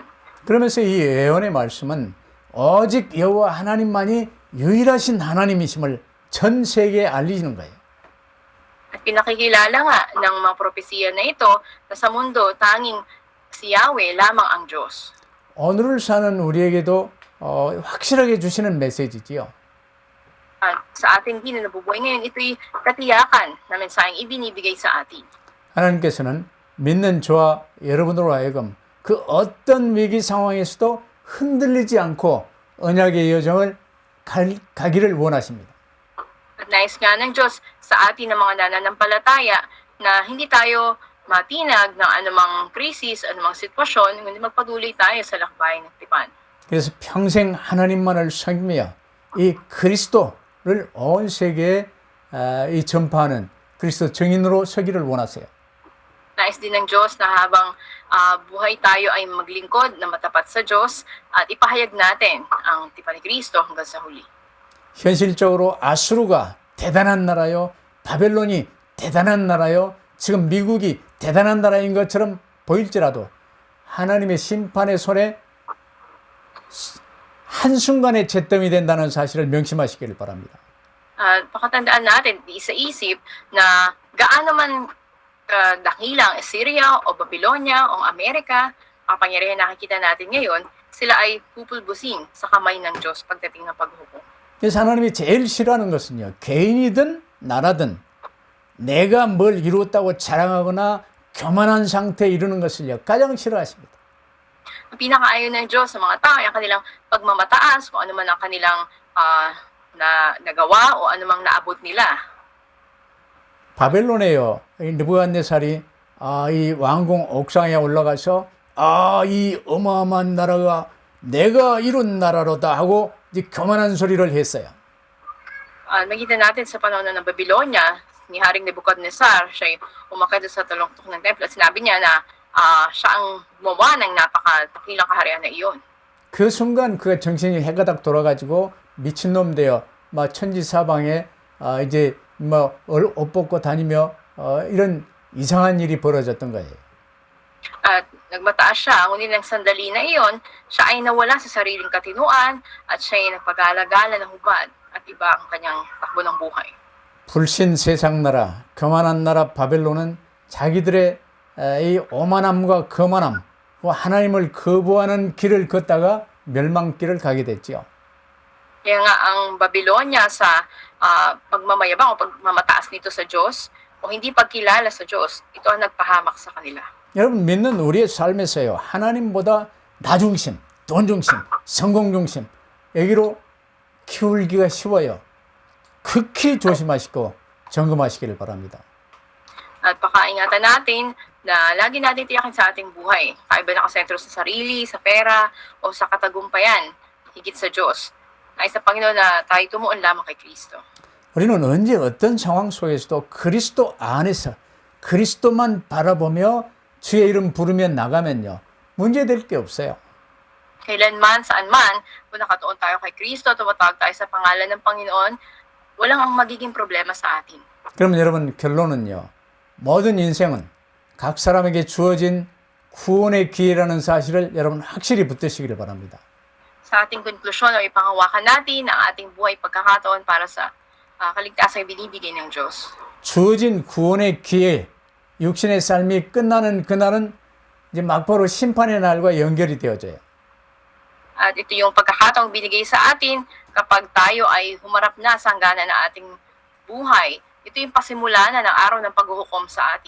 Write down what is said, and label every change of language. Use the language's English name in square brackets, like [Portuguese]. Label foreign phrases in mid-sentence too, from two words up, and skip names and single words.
[Korean] 그러면서 이 예언의 말씀은 오직 여호와 하나님만이 유일하신 하나님이심을 전 세계에 알리는 거예요. [Filipino] At pinakikilala nga ng mga propesya na ito na sa mundo tanging si Yahweh lamang ang Diyos. [Korean] 오늘을 사는 우리에게도 확실하게 주시는 메시지지요. [Filipino] At sa ating din na nabubuhay ngayon, ito'y katiyakan na mensaheng ibinibigay sa atin. [Korean] 하나님께서는 믿는 저와 여러분으로 하여금 그 어떤 위기 상황에서도 흔들리지 않고 언약의 여정을 가기를 원하십니다. [Filipino] At nais nga ng Diyos sa atin ng mga nananampalataya na hindi tayo matinag ng anumang krisis, anumang sitwasyon, kundi magpatuloy tayo sa lakbayin ng tipan. [Korean] 그래서 평생 하나님만을 섬기며 이 그리스도를 온 세계에 이 전파하는 그리스도 증인으로 서기를 원하세요. [Filipino] Nais din ng Diyos na habang buhay tayo ay maglingkod na matapat sa Diyos at ipahayag natin ang tipan ni Kristo hanggang sa huli. [Korean] 현실적으로 아수르가 대단한 나라요, 바벨론이 대단한 나라요, 지금 미국이 대단한 나라인 것처럼 보일지라도 하나님의 심판의 손에 한순간에 잿더미 된다는 사실을 명심하시기를 바랍니다. [Filipino] Pakatandaan natin, di isa-isip na gaano man dakila ang Assyria o Babylonia o Amerika, kapangyarihan na nakikita natin ngayon, sila ay pupulbusin sa kamay ng Diyos pagdating ng paghukom. [Korean] 그래서 하나님이 제일 싫어하는 것은요, 개인이든 나라든 내가 뭘 이루었다고 자랑하거나 교만한 상태에 이르는 것을요, 가장 싫어하십니다. [Filipino] Ang pinakaayaw ng Diyos sa mga tao ay ang kanilang pagmamataas, kung ano man ang kanilang nagawa o anumang naabot nila. [Korean] 바벨론에요, 이 느부갓네살이 이 왕궁 옥상에 올라가서 이 어마어마한 나라가 내가 이룬 나라로다 하고 이제 교만한 소리를 했어요. [Filipino] Makita natin sa panahon ng Babylonia, ni Haring Nebuchadnezzar, siya ay umakyat sa talungtok ng templo at sinabi niya na siya ang gumawa ng napakadakilang kaharian na iyon. [Korean] 그 순간 그가 정신이 해가닥 돌아가지고 미친놈 되어 막 천지사방에 이제 뭐 옷 벗고 다니며 이런 이상한 일이 벌어졌던 거예요. [Filipino] At nagmataas siya, ngunit ng sandali na iyon, siya ay nawala sa sariling katinuan at siya ay nagpagala-gala ng hubad at iba ang kanyang takbo ng buhay. [Korean] 불신 세상 나라, 교만한 나라 바벨론은 자기들의 이 오만함과 거만함, 하나님을 거부하는 길을 걷다가 멸망길을 가게 됐지요. [Filipino] Kaya nga ang Babylonia sa pagmamayabang o pagmamataas nito sa Diyos o hindi pagkilala sa Diyos, ito ang nagpahamak sa kanila. [Korean] 여러분 믿는 우리의 삶에서요, 하나님보다 나 중심, 돈 중심, 성공 중심 여기로 키울기가 쉬워요. 극히 조심하시고 점검하시기를 바랍니다. [Filipino] At pakaingatan natin na lagi natin tiyakin sa ating buhay. Kaiba nakasentro sa sarili, sa pera, o sa katagumpayan, higit sa Diyos. Nais sa Panginoon na tayo tumuon lamang kay Kristo. [Korean] 우리는 언제 어떤 상황 속에서도 그리스도 안에서 그리스도만 바라보며 주의 이름 부르며 나가면요, 문제될 게 없어요. [Filipino] Kailanman, saan man, kung nakatuon tayo kay Kristo, tumatawag tayo sa pangalan ng Panginoon, walang ang magiging problema sa atin. [Korean] 그러면 여러분 결론은요, 모든 인생은 각 사람에게 주어진 구원의 기회라는 사실을 여러분 확실히 붙드시기를 바랍니다. [Filipino] Sa ating konklusyon o ipangawakan natin ang ating buhay pagkakataon para sa kaligtasang binibigay ng Diyos. [Korean] 주어진 구원의 기회, 육신의 삶이 끝나는 그날은 이제 막바로 심판의 날과 연결이 되어져요. [Filipino] At ito yung pagkakataong binigay sa atin kapag tayo ay humarap na sa hangganan ng ating buhay. Ito yung pasimula na ng araw ng paghuhukom sa atin.